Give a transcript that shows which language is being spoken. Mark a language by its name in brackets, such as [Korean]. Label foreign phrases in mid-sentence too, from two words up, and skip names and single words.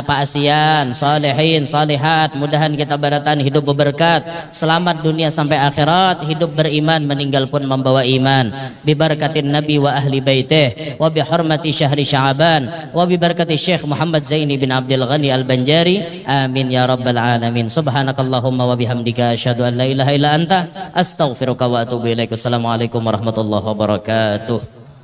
[Banjar] paasian salihin salihat mudahan kita baratan hidup berberkat selamat dunia sampai akhirat hidup beriman meninggal pun membawa iman [Arabic] بِبركة النبي وأهل بيته وبحرمة شهر شعبان وببركة syekh Muhammad Zaini bin Abdul Ghani Al-Banjari آمين يا رب العالمين سبحانك اللهم وبحمدك أشهد أن لا إله إلا أنت أستغفرك وأتوب إليك. والسلام عليكم ورحمة الله وبركاته.